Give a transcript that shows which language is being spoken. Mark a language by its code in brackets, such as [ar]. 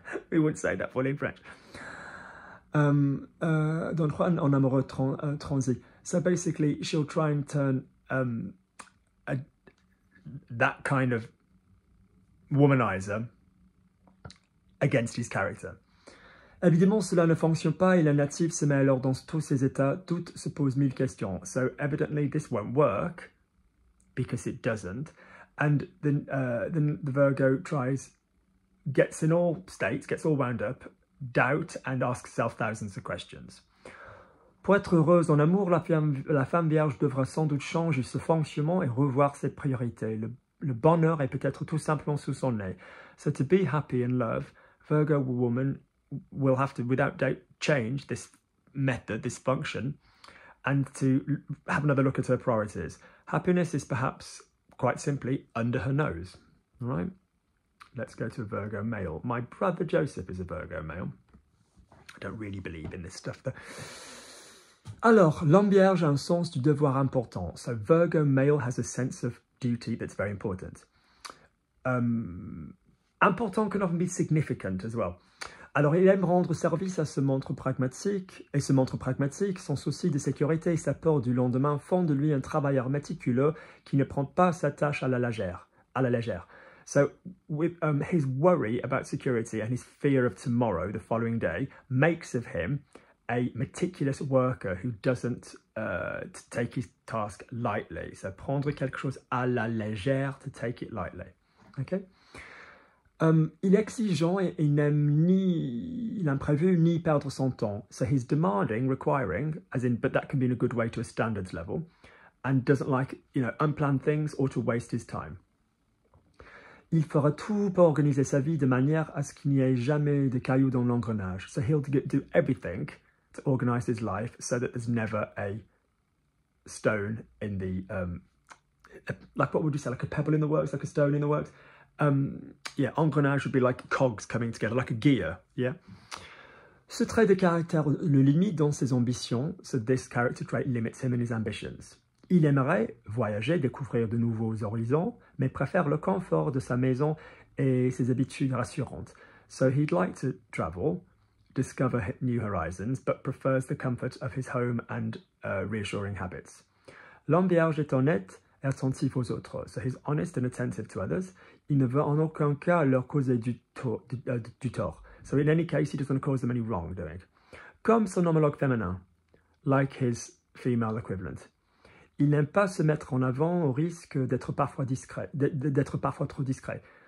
[en] We wouldn't say that fully in French. [fr] Don Juan en amoureux transi. [en] So basically, she'll try and turn that kind of womanizer against his character. [fr] Évidemment, cela ne fonctionne pas et la native se met alors dans tous ses états. Doute se pose 1000 questions. [en] So evidently, this won't work because it doesn't. And then the Virgo gets in all states, gets all wound up, doubt, and asks herself thousands of questions. [fr] Pour être heureuse en amour, la femme vierge devra sans doute changer ce fonctionnement et revoir ses priorités. Le bonheur est peut-être tout simplement sous son nez. [en] So to be happy in love, Virgo woman will have to, without doubt, change this method, this function, and to have another look at her priorities. Happiness is perhaps, quite simply, under her nose. All right? Let's go to a Virgo male. My brother Joseph is a Virgo male. I don't really believe in this stuff, though. [fr] Alors, l'homme vierge a un sens du devoir important. [en] So Virgo male has a sense of duty that's very important. Important can often be significant as well. [fr] Alors, il aime rendre service à ce montre pragmatique, et ce montre pragmatique, son souci de sécurité et sa peur du lendemain font de lui un travailleur méticuleux qui ne prend pas sa tâche à la légère. [en] So, with his worry about security and his fear of tomorrow, the following day, makes of him a meticulous worker who doesn't take his task lightly. So, [fr] prendre quelque chose à la légère, [en] to take it lightly. Okay? [fr] Il est exigeant et il n'aime ni l'imprévu ni perdre son temps. [en] So he's demanding, requiring, as in, but that can be in a good way to a standards level, and doesn't like, unplanned things or to waste his time. [fr] Il fera tout pour organiser sa vie de manière à ce qu'il n'y ait jamais de cailloux dans l'engrenage. [en] So he'll do everything to organize his life so that there's never a stone in the, like what would you say, like a pebble in the works, like a stone in the works? Yeah, engrenage would be like cogs coming together, like a gear, yeah? [fr] Ce trait de caractère le limite dans ses ambitions, [en] so this character trait limits him in his ambitions. [fr] Il aimerait voyager, découvrir de nouveaux horizons, mais préfère le confort de sa maison et ses habitudes rassurantes. [en] So he'd like to travel, discover new horizons, but prefers the comfort of his home and reassuring habits. [fr] L'homme vierge est honnête et attentif aux autres. [en] So he's honest and attentive to others. [fr] Il ne veut en aucun cas leur causer du tort. [en] So in any case, he doesn't cause them any wrongdoing. [fr] Comme son homologue féminin, [en] like his female equivalent. [fr] Il n'aime pas se mettre en avant au risque d'être parfois trop discret.